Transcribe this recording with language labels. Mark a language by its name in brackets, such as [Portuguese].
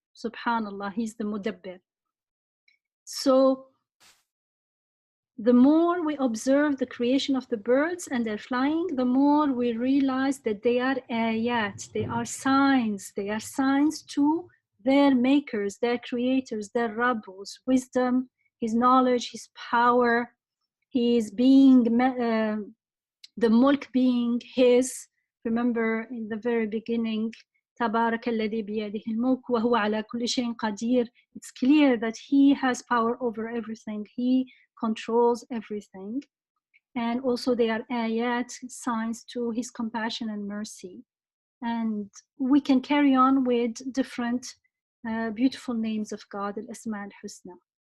[English] Subhanallah, he's the mudabbir. So the more we observe the creation of the birds and their flying, the more we realize that they are ayat, they are signs to their makers, their creators, their rabbus, wisdom, his knowledge, his power, his being, the mulk being his. Remember in the very beginning, [Arabic] تبارك الذي بيده الملك وهو على كل شيء قدير. [English] It's clear that he has power over everything. He controls everything. And also they are ayat, signs to his compassion and mercy. And we can carry on with different beautiful names of God, al-Asma al-Husna.